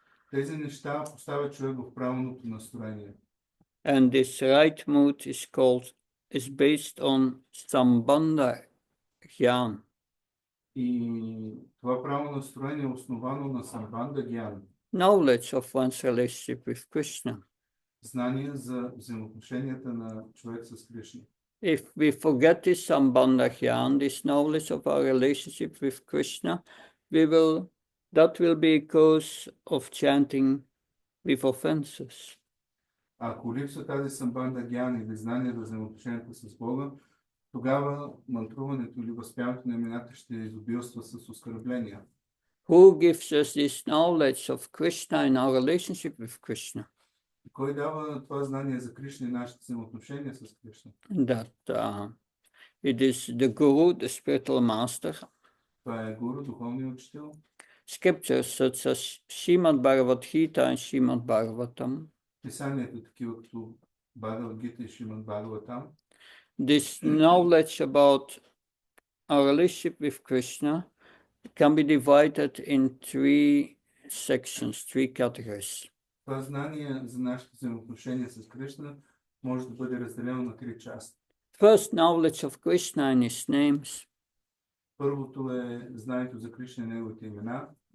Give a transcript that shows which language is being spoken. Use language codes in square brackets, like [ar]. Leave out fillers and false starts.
[bg] Тези неща поставят човек в правилното настроение. [en] And this right mood is based on Sambandha Gyan. [bg] И това правилно настроение е основано на самбанда гьян. [en] knowledge of one's relationship with Krishna. [bg] Знание за взаимоотношенията на човек с Кришна. [en] If we forget this sambandha gyan, this knowledge of our relationship with Krishna, that will be a cause of chanting with offenses. [bg] Ако липсва тази самбанда гян или знание за взаимоотношенията с Бога, тогава мантруването или възпяването на имената ще изобилства с оскърбления. [en] Who gives us this knowledge of Krishna in our relationship with Krishna? [bg] Кой дава това знание за Кришна и нашите взаимоотношения с Кришна? [en] That it is the Guru, the spiritual master. [bg] Това е гуру, духовният учител. [en] Scriptures such as Srimad Bhagavad Gita and Srimad Bhagavatam. [bg] Писанието такива като Бхагавад Гита и Шримад Бхагаватам. [en] This knowledge about our relationship with Krishna can be divided in three sections, three categories. [bg] Това знание за нашите взаимоотношения с Кришна може да бъде разделено на три части. [en] First, knowledge of Krishna and his names. [bg] Първото е знанието за Кришна и неговите имена.